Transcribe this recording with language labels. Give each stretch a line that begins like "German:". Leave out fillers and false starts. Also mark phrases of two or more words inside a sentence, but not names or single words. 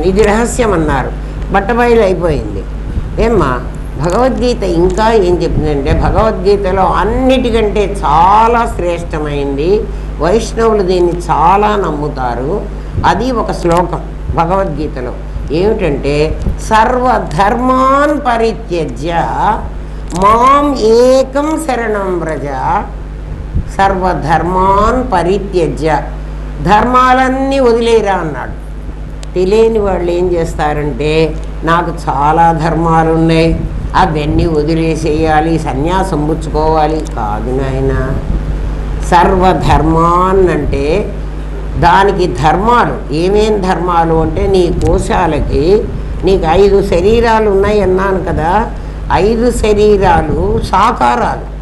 Telugu: ఇది రహస్యం అన్నారు, బట్టబయలు అయిపోయింది. ఏమ్మా భగవద్గీత ఇంకా ఏం చెప్పిందంటే, భగవద్గీతలో అన్నిటికంటే చాలా శ్రేష్టమైంది, వైష్ణవులు దీన్ని చాలా నమ్ముతారు. అది ఒక శ్లోకం భగవద్గీతలో. ఏమిటంటే,
Sanskrit: सर्वधर्मान् परित्यज्य मां एकं शरणं व्रज. सर्वधर्मान् परित्यज्य,
Telugu: ధర్మాలన్నీ వదిలేరా అన్నాడు. తెలియని వాళ్ళు ఏం చేస్తారంటే, నాకు చాలా ధర్మాలు ఉన్నాయి, అవన్నీ వదిలేసేయాలి, సన్యాసం పుచ్చుకోవాలి. కాదు నాయన, సర్వధర్మాన్ అంటే దానికి ధర్మాలు ఏమేం ధర్మాలు అంటే, నీ కోశాలకి నీకు 5 శరీరాలు ఉన్నాయి అన్నాను కదా, 5 శరీరాలు సాకారాలు.